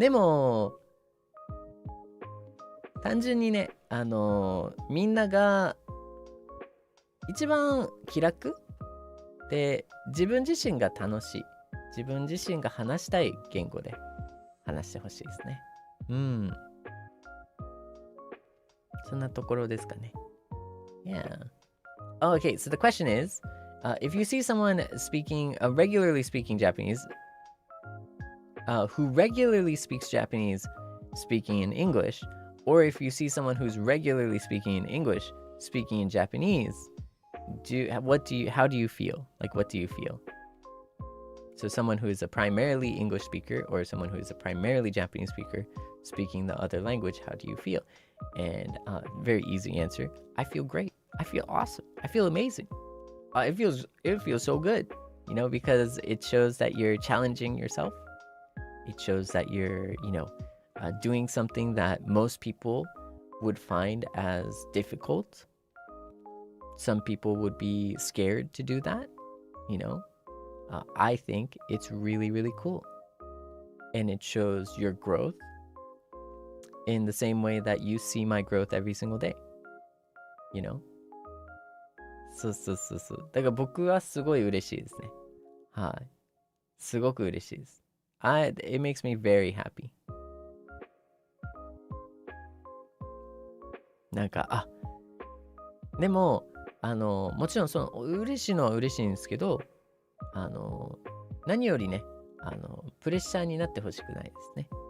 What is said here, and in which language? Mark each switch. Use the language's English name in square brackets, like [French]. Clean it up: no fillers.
[Japanese] でも、単純にね、みんなが一番気楽で自分自身が楽しい。自分自身が話したい言語で話してほしいですね。うん。そんなところですかね。 [English] Yeah. Oh, okay, so the question is, if you see someone speaking, regularly speaking Japanese, who regularly speaks Japanese speaking in English, or if you see someone who's regularly speaking in English speaking in Japanese, how do you feel? Like, what do you feel? So someone who is a primarily English speaker or someone who is a primarily Japanese speaker speaking the other language, how do you feel? And very easy answer, I feel great. I feel awesome. I feel amazing. It feels so good, you know, because it shows that you're challenging yourself. It shows that you're, doing something that most people would find as difficult. Some people would be scared to do that, you know. I think it's really, really cool. And it shows your growth in the same way that you see my growth every single day. You know? [Japanese] そうそうそうそう。だから僕はすごい嬉しいですね。はい。すごく嬉しいです。 [English] It makes me very happy. [Japanese] なんか、でも、もちろんその嬉しいのは嬉しいんですけど、何よりね、プレッシャーになってほしくないですね。